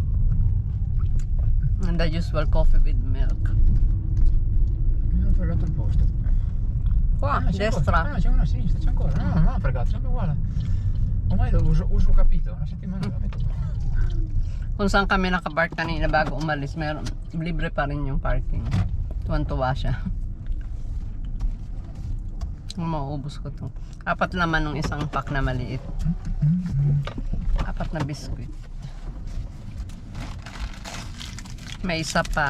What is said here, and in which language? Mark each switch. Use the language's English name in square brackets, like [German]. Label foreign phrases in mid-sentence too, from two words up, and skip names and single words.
[English] And the usual coffee with milk. [Italian] Mi hanno fregato il posto. Qua, c'è destra. ancora. No, c'è una a sinistra, c'è ancora. No, non ho fregato, sempre uguale. Ormai lo uso capito, una settimana la metto qua. [Filipino] Kung saan kami nakapark kanina bago umalis, meron, libre pa rin yung parking. Tuwan-tuwa siya. Mauubos ko to. 4 laman ng isang pack na maliit. 4 na biskuit. May isa pa.